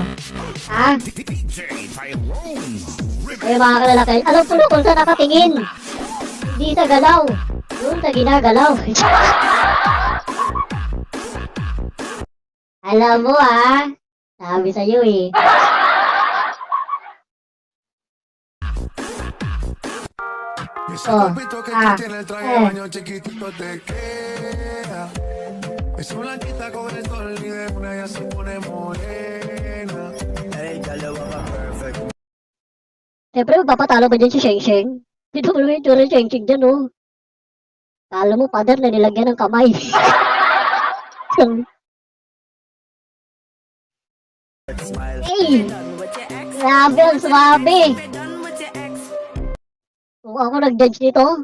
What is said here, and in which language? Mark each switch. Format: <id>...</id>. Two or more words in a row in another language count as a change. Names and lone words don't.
<tl>Ha? Ay, mga kalalaki, alam ko na kung saan nakatingin. Hindi sa galaw. Doon sa ginagalaw. Alam mo sabi sa'yo eh.</tl> <es>Oh, Es una blanquita con el sol y de una ya se pone morena. Ella lo va perfect.</es> <tl>Siyempre, magpapatalo ba dyan si Sheng Sheng? Dito mo naman yung tsura ni Sheng Sheng dyan, oh. Kala mo, pader na nilagyan ng kamay. Hey! Grabe, ang swabe! Kung ako nag-judge nito.</tl>